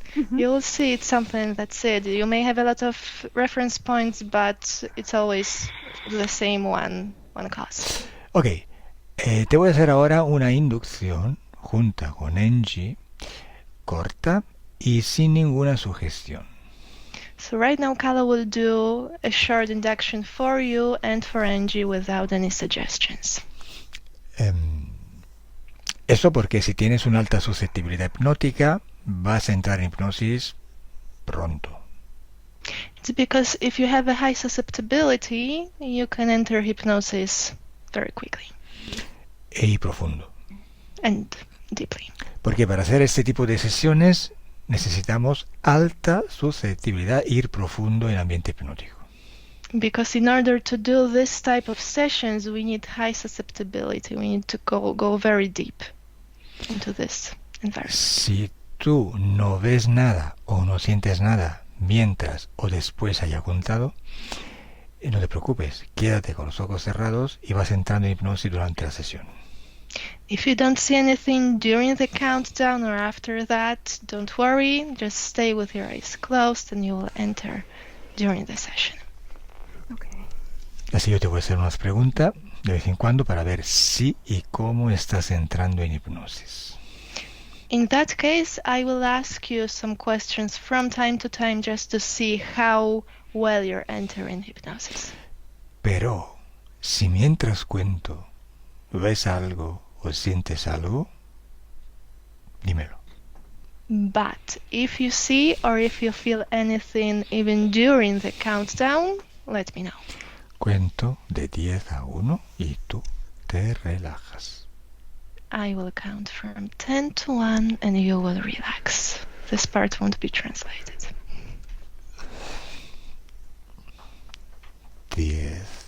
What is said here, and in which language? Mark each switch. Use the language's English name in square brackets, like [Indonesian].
[English] You'll see it's something that's it. You may have a lot of reference points, but it's always the same one cause. [Spanish] Ok, te voy a hacer ahora una inducción junta con Angie, corta y sin ninguna sugestión. [English] So right now Kala will do a short induction for you and for Angie without any suggestions. [Spanish] Eso porque si tienes una alta susceptibilidad hipnótica, vas a entrar en hipnosis pronto. [English] It's because if you have a high susceptibility, you can enter hypnosis very quickly. [Spanish] Y profundo. [English] And deeply. [Spanish] Porque para hacer este tipo de sesiones necesitamos alta susceptibilidad e ir profundo en ambiente hipnótico. [English] Because in order to do this type of sessions, we need high susceptibility. We need to go very deep into this environment. [Spanish] Si tú no ves nada o no sientes nada mientras o después haya contado, no te preocupes, quédate con los ojos cerrados y vas entrando en hipnosis durante la sesión. [English] If you don't see anything during the countdown or after that, don't worry, just stay with your eyes closed and you will enter during the session. Okay. [Spanish] Así yo te voy a hacer unas preguntas de vez en cuando para ver si y cómo estás entrando en hipnosis. [English] In that case, I will ask you some questions from time to time just to see how well you're entering hypnosis. [Spanish] Pero, si mientras cuento ves algo o sientes algo, dímelo. [English] But if you see or if you feel anything even during the countdown, let me know. [Spanish] Cuento de 10 a 1 y tú te relajas. [English] I will count from 10 to 1 and you will relax. This part won't be translated. [Spanish] 10.